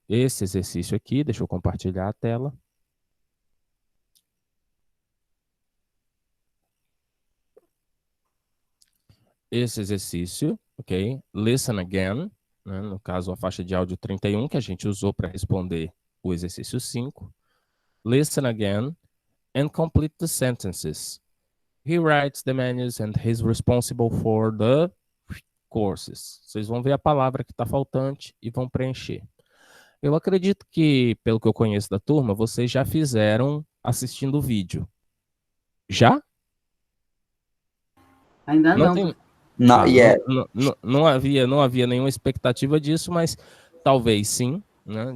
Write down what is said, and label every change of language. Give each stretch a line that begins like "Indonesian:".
Portuguese: Esse exercício aqui, deixa eu compartilhar a tela. Esse exercício, ok?
English: Listen again,
Portuguese: né? No caso a faixa de áudio 31, que a gente usou para responder o exercício 5.
English: Listen again and complete the sentences. He writes the menus and he's responsible for the courses.
Portuguese: Vocês vão ver a palavra que está faltante e vão preencher. Eu acredito que, pelo que eu conheço da turma, vocês já fizeram assistindo o vídeo. Já? Ainda Não não, tem,
English: Not yet.
Portuguese: Não havia nenhuma expectativa disso, mas talvez sim, né?